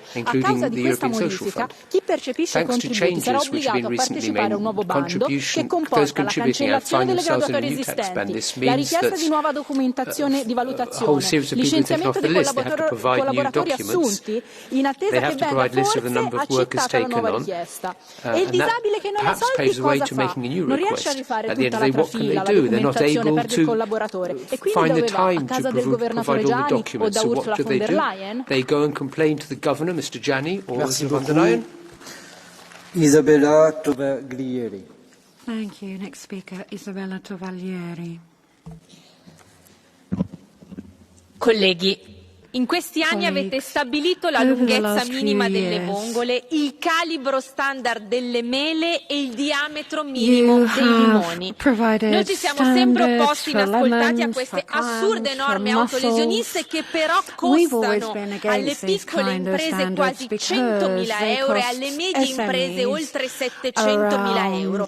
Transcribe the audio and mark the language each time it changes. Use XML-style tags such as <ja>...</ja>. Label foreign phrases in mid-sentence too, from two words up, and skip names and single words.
<it>A causa di questa modifica, chi percepisce i contributi sarà obbligato a partecipare a un nuovo bando che comporta la cancellazione delle graduatorie esistenti, la richiesta di nuova documentazione di valutazione, licenziamento di collaboratori assunti in attesa che venga forse accettata la nuova richiesta. E il disabile che non ha soldi cosa fa? Non riesce a rifare tutta l'altra fila, la documentazione, perde il collaboratore. E quindi dove va? A casa del governatore Gianni o da Ursula von der Leyen?</it> <en>They go and complain to the governor, Mr. Gianni, or Ursula von der Leyen. Isabella Tovaglieri. Thank you. Next speaker, Isabella Tovaglieri.</en> <it>Colleghi, in questi anni avete stabilito la lunghezza minima delle vongole, il calibro standard delle mele e il diametro minimo dei limoni. Noi ci siamo sempre opposti inascoltati a queste assurde norme autolesioniste che però costano alle piccole imprese quasi 100.000 euro e alle medie imprese oltre 700.000 euro.</it>